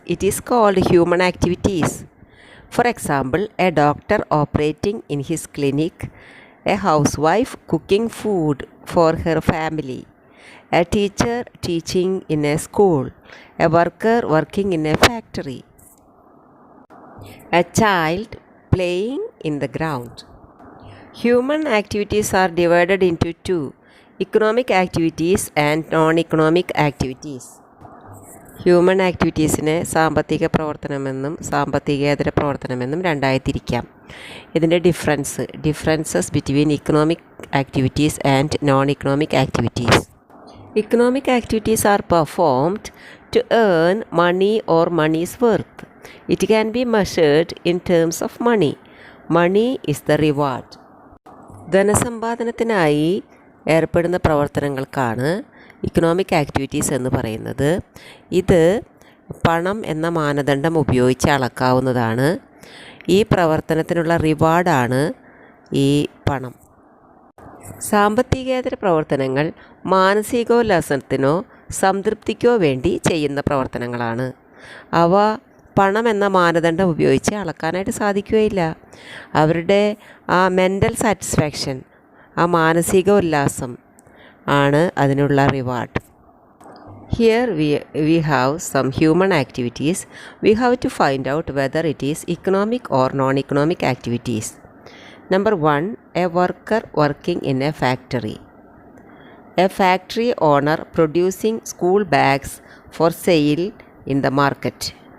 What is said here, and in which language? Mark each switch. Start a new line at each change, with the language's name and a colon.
English: It is called human activities. For example, a doctor operating in his clinic, a housewife cooking food for her family, a teacher teaching in a school, a worker working in a factory, a child playing in the ground. Human activities are divided into two, economic activities and non-economic activities.
Malayalam: Human ആക്ടിവിറ്റീസിനെ സാമ്പത്തിക പ്രവർത്തനമെന്നും സാമ്പത്തികേതര പ്രവർത്തനമെന്നും രണ്ടായി തിരിക്കാം.
English: ഇതിൻ്റെ differences between economic activities and non economic activities. Economic activities are performed to earn money or money's worth. It can be measured in terms of money. Money is the reward.
Malayalam: ധനസമ്പാദനത്തിനായി ഏർപ്പെടുന്ന പ്രവർത്തനങ്ങൾക്കാണ് economic activities എന്ന് പറയുന്നത്. ഇത് പണം എന്ന മാനദണ്ഡം ഉപയോഗിച്ച് അളക്കാവുന്നതാണ്. ഈ പ്രവർത്തനത്തിനുള്ള റിവാർഡാണ് ഈ പണം. സാമ്പത്തികേതര പ്രവർത്തനങ്ങൾ മാനസികോല്ലാസത്തിനോ സംതൃപ്തിക്കോ വേണ്ടി ചെയ്യുന്ന പ്രവർത്തനങ്ങളാണ്. അവ പണം എന്ന മാനദണ്ഡം ഉപയോഗിച്ച് അളക്കാനായിട്ട് സാധിക്കുകയില്ല. അവരുടെ ആ മെൻ്റൽ സാറ്റിസ്ഫാക്ഷൻ, ആ മാനസിക ഉല്ലാസം ആണ് അതിനുള്ള reward.
English: Here we have some human activities. We have to find out whether it is economic or non-economic activities. Number 1, a worker working in a factory. A factory owner producing school bags for sale in the market.